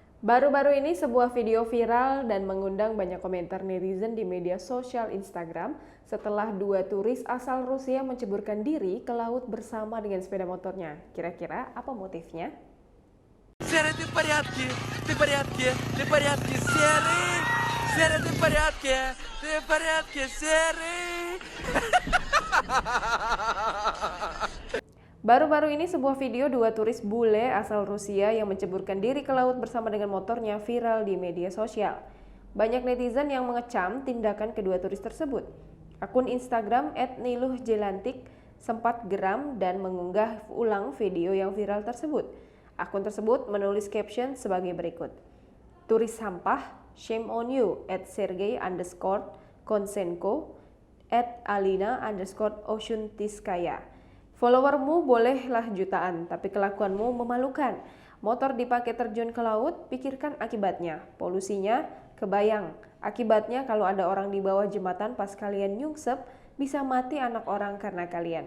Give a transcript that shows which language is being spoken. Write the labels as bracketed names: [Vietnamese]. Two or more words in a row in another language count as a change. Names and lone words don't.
[Indonesian] Baru-baru ini sebuah video viral dan mengundang banyak komentar netizen di media sosial Instagram setelah dua turis asal Rusia menceburkan diri ke laut bersama dengan sepeda motornya. Kira-kira apa motifnya? [Russian] Серый, ты в порядке? Ты в порядке? Ты в порядке, Серый? Серый, ты в порядке? Ты в порядке, Серый? [Indonesian] Baru-baru ini sebuah video dua turis bule asal Rusia yang menceburkan diri ke laut bersama dengan motornya viral di media sosial. Banyak netizen yang mengecam tindakan kedua turis tersebut. Akun Instagram @niluhjelantik sempat geram dan mengunggah ulang video yang viral tersebut. Akun tersebut menulis caption sebagai berikut. Turis sampah, [English] shame on you, [Indonesian] @sergey_konsenko, @alina_oshuntiskaya. Followermu bolehlah jutaan, tapi kelakuanmu memalukan. Motor dipakai terjun ke laut, pikirkan akibatnya. Polusinya, kebayang. Akibatnya kalau ada orang di bawah jembatan pas kalian nyungsep, bisa mati anak orang karena kalian.